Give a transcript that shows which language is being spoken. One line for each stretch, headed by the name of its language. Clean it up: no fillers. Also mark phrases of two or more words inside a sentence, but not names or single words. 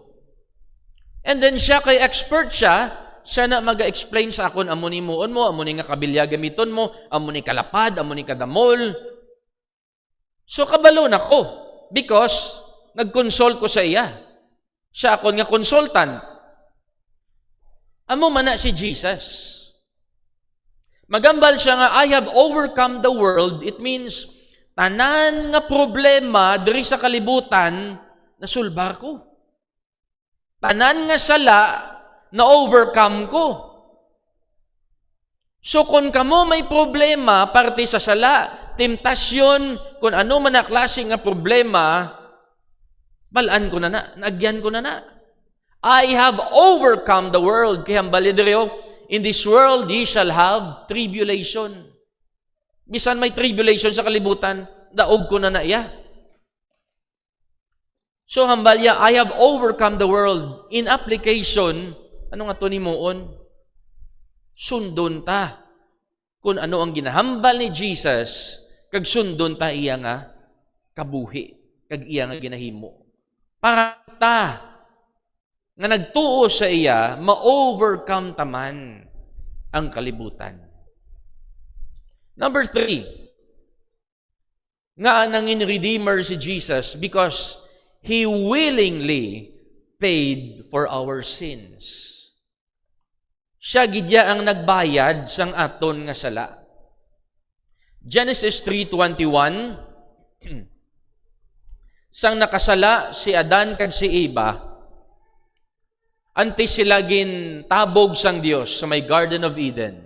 English: And then
Hiligaynon: siya kay expert siya na mag-explain sa akon amo ni muon mo, amo ni nga kabilya gamiton mo, amo ni kalapad, amo ni kadamol. So kabalo na ko because nag-consult ko sa iya. Siya akon nga consultant. Amo man na si Jesus. Magambal siya nga,
English: I have overcome the world. It means,
Hiligaynon: tanan nga problema diri sa kalibutan, nasulbar ko. Tanan nga sala, na-overcome ko. So kung kamo may problema, parte sa sala, temptasyon, kung ano man na klase nga problema, balaan ko na, naagyan ko na.
English: I have overcome the world.
Hiligaynon: Kaya hambalidiryo,
English: in this world ye shall have tribulation.
Hiligaynon: Bisan may tribulation sa kalibutan, daog ko na iya. So hambalya,
English: I have overcome the world. In application,
Hiligaynon: ano nga to ni Moon? Sundon ta. Kung ano ang ginahambal ni Jesus, kag sundon ta iya nga kabuhi, kag iya nga ginahimo. Para ta, nga nagtuo sa iya, ma-overcome taman ang kalibutan.
English: Number 3,
Hiligaynon: nga nangin
English: Redeemer si Jesus because He willingly paid for our sins.
Hiligaynon: Siya gidya ang nagbayad sang aton nga sala. Genesis 3:21, sang nakasala si Adan kag si Eva, antes sila gintabog sang Dios sa may Garden of Eden.